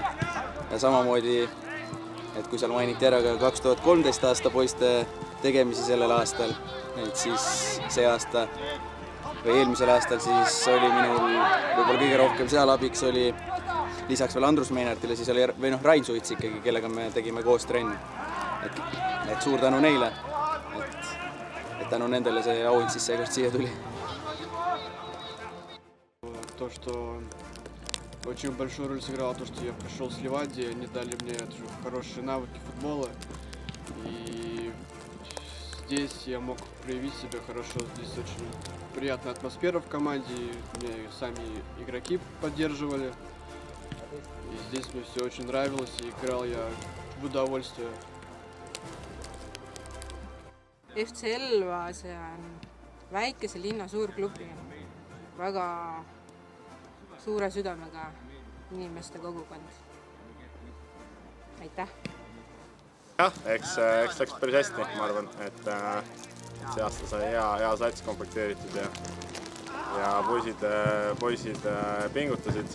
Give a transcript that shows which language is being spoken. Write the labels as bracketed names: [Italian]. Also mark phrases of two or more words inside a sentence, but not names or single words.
[Estonian] Ja samamoodi, et kui seal mainiti ära ka 2013 aasta poiste tegemisi sellel aastal, et siis see aasta või eelmisel aastal siis oli minul võib-olla kõige rohkem seal abiks oli lisaks veel Andrus Meinartile, siis oli Rain Suits ikkagi, kellega me tegime koos trenni. Et suur tänu neile, et tänu nendele see auhind siis seekord siia tuli. [Russian] То, что очень большую роль сыграло то, что я пришел с Ливадии, они дали мне хорошие навыки футбола. И здесь я мог проявить себя хорошо. Здесь очень приятная атмосфера в команде. Меня сами игроки поддерживали. И здесь мне все очень нравилось, и играл я в удовольствие. [Estonian] FC Elva, see on väikese linna suur klubi, väga suure südamega inimeste kogukond. Aitäh! Jah, eks läks päris hästi, ma arvan, et see aasta sai hea sats komplekteeritud ja poisid pingutasid.